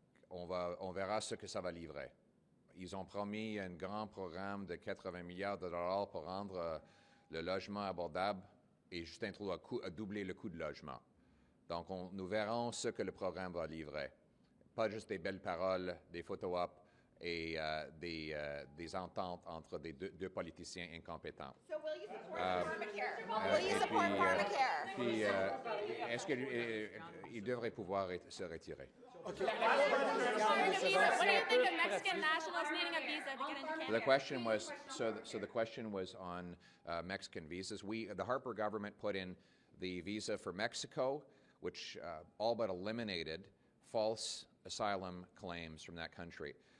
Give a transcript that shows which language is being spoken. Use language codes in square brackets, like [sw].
[fr] On verra ce que ça va livrer. Ils ont promis un grand programme de 80 milliards de dollars pour rendre le logement abordable et Justin Trudeau a doublé le coût de logement. Donc, nous verrons ce que le programme va livrer. Pas juste des belles paroles, des photo-ops et des ententes entre des deux politiciens incompétents. [en] So will you support pharmacare? Will you support pharmacare? [fr] Puis, est-ce qu'il devrait pouvoir se retirer? [en] What do you think of Mexican nationals needing a visa to get into Canada? The question was so the question was on Mexican visas. The Harper government put in the visa for Mexico, which all but eliminated false asylum claims from that country.